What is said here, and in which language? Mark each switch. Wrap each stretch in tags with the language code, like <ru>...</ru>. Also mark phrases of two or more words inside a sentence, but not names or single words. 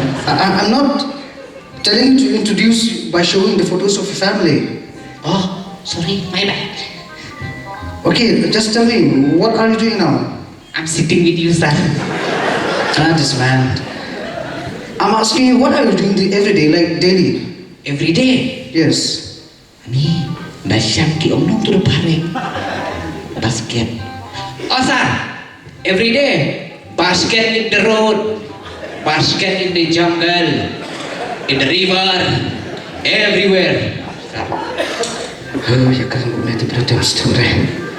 <en>I'm not telling you to introduce you by showing the photos of your family. Oh, sorry, my bad. Okay, just tell me, what are you doing now? I'm sitting with you, sir. This man. I'm asking you, what are you doing every day, like daily? Every day. Yes. Ni, dah siap ki om nong tu pare. Basket. Oh sir, every day. Basket in the road, basket in the jungle, in the river, everywhere. Oh, you can't go to the story.</en>